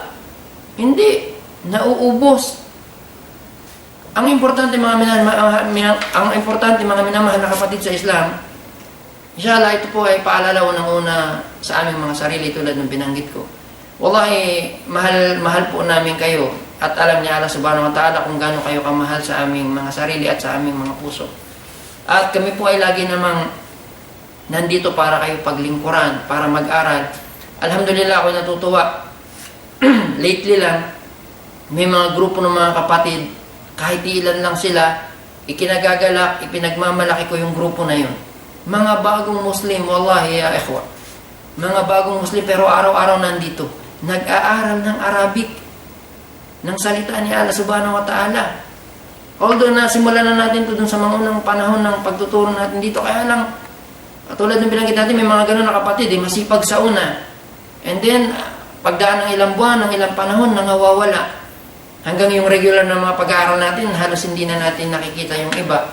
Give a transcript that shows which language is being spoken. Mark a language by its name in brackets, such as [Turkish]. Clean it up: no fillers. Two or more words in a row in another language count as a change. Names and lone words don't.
[Filipino] Hindi. Nauubos. Ang importante mga minamahal na kapatid sa Islam, inshallah ito po ay paalala unang-una sa aming mga sarili tulad ng binanggit ko. Wallahi, mahal po namin kayo at alam niya Allah [Arabic] سبحانه وتعالى [Filipino] kung gaano kayo kamahal sa aming mga sarili at sa aming mga puso. At kami po ay lagi namang nandito para kayo paglingkuran, para mag-aral. Alhamdulillah, ako natutuwa lately lang, may mga grupo ng mga kapatid, kahit ilan lang sila, ikinagagalak, ipinagmamalaki ko yung grupo na yun. Mga bagong Muslim, [Arabic] والله يا إخوة, [Filipino] mga bagong Muslim pero araw-araw nandito, nag-aaral ng Arabic, ng salita ni Allah [Arabic] سبحانه وتعالى. [Filipino] Although nasimulan na natin ito dun sa mga unang panahon ng pagtuturo natin dito, kaya lang, katulad ng binanggit natin, may mga ganun na kapatid, masipag sa una. And then, pagdaan ng ilang buwan, ng ilang panahon, nangawawala. Hanggang yung regular na mga pag-aaral natin, halos hindi na natin nakikita yung iba.